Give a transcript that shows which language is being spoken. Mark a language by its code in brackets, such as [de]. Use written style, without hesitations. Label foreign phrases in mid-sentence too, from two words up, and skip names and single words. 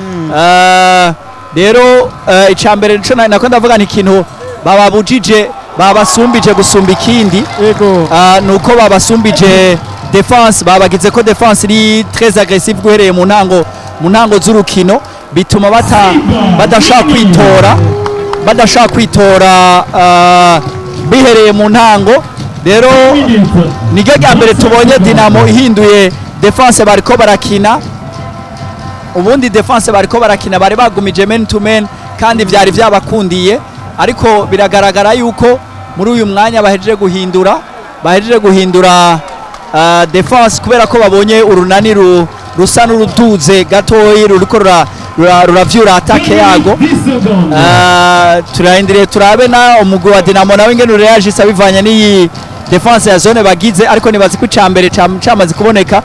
[rn] Rero icambere nico nako ndavuga ni ikintu babasumbije gusumba ikindi nuko babasumbije defense babagize ko defense iri [fr] très agressive [rn] guhereye mu ntango z'urukino bituma badashaka kwitora bihereye mu ntango. Rero niryo rya mbere tubonye Dinamo ihinduye defense bariko barakina ubundi defense bariko barakina bari bagumije [en] men to men [rn] kandi vyari vyabakundiye ariko biragaragara yuko muri uyu mwanya bahejeje guhindura defense kubera ko babonye Urunani rusa n'uruduze gatoyi ruriko ruravyura atake yago. Turahindiriye turabe na umugwi wa Dinamo nawe ingene reagisa bivanye n'iyi defense ya zone bagize ariko nibazi ko icambere cyamaze kuboneka.